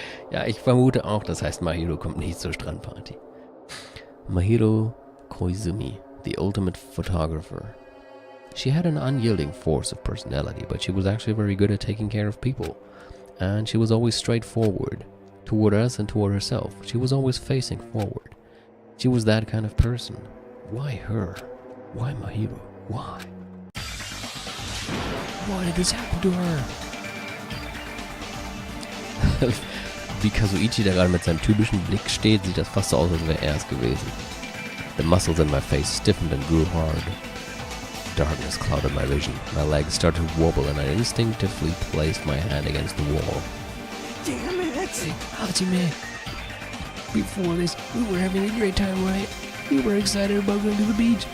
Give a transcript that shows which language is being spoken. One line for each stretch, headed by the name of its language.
German: Ja, ich vermute auch, das heißt, Mahiro kommt nicht zur Strandparty.
English: Mahiro Koizumi, the ultimate photographer. She had an unyielding force of personality, but she was actually very good at taking care of people. And she was always straightforward. Toward us and toward herself. She was always facing forward. She was that kind of person. Why her? Why Mahiro? Why? Why did this happen to her?
German: Wie Kazuichi da gerade mit seinem typischen Blick steht, sieht das fast so aus, als wäre er es gewesen.
English: The muscles in my face stiffened and grew hard. Darkness clouded my vision. My legs started to wobble and I instinctively placed my hand against the wall. Damn it! Hey, Hajime! Before this, we were having a great time, right? We were excited about going to the beach.